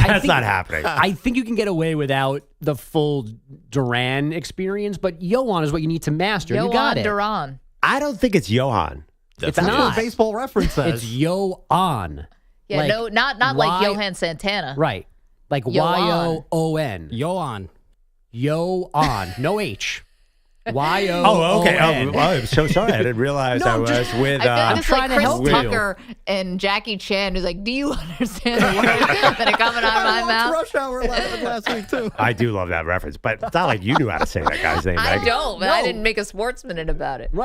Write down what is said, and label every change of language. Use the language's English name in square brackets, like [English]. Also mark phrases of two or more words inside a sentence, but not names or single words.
[English] That's not happening. I think you can get away without the full Duran experience, but Johan is what you need to master. You got it. Duran. I don't think it's Johan. It's That's not. what Baseball Reference says. It's Yoan. Yeah, Like, not like Johan Santana. Right. Like Yoan. Y-O-O-N. Yoan. Yoan. No H. Y-O-O-N. Oh, okay. I'm so sorry. I didn't realize I was with... I feel like it's like Chris Will. Tucker and Jackie Chan who's like, do you understand the words that are coming out of my mouth? Rush Hour last week, too. I do love that reference, but it's not like you knew how to say that guy's name. I Maggie. don't, but I didn't make a sports minute about it.